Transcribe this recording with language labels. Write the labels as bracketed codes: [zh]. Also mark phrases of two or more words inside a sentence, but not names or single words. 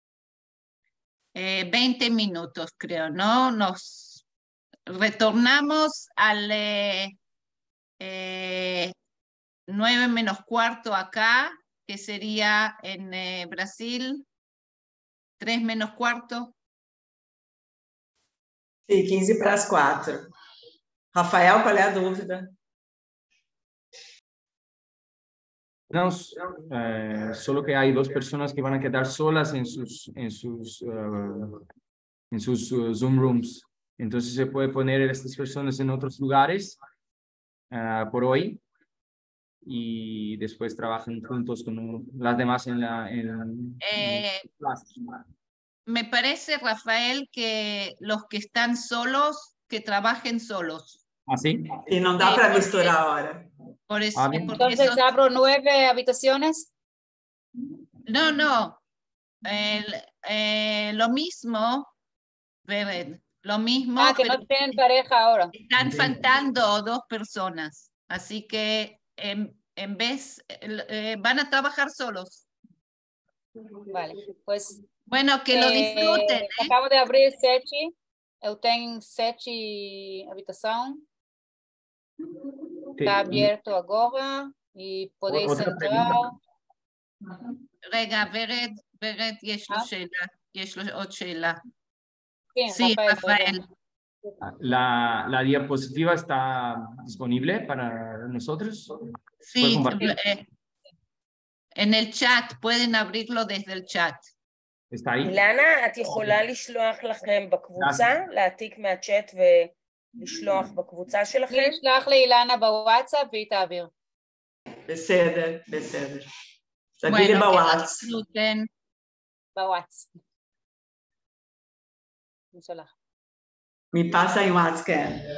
[es] 20 minutos, creo, ¿no? Nos retornamos al 9 menos cuarto acá, que sería en Brasil, 3 menos cuarto. [pt] Sim, 15 para as 4. Rafael, qual é a dúvida? [es] No, solo que hay 2 personas que van a quedar solas en sus Zoom rooms. Entonces se puede poner a estas personas en otros lugares por hoy y después trabajan juntos con las demás en clase. Me parece, Rafael, que los que están solos, que trabajen solos. ¿Ah, sí? [pt] E não dá para misturar ahora. [es] Por eso, porque Entonces abro 9 habitaciones. No. Lo mismo, lo mismo. Que no tienen pareja ahora. Están faltando 2 personas, así que en vez, van a trabajar solos. Vale, pues. Bueno, que lo disfruten. Acabo de abrir 7. [pt] Eu tenho 7 habitações. [es] Está abierto agora y podéis entrar. [he] רגע, ורד, יש לו עוד שאלה. [es] Sí, Rafael. ¿La diapositiva está disponible para nosotros? Sí, en el chat, pueden abrirlo desde el chat. ¿Está ahí? [he] אילנה, את יכולה לשלוח לכם בקבוצה, להעתיק מהצ'אט ולשלוח בקבוצה שלכם? נשלח לאילנה בוואטסאפ והיא תעביר. בסדר. תעבירי בוואטס. בוואטס. נשלח. [pt] Me passa aí o WhatsApp, [he] כן.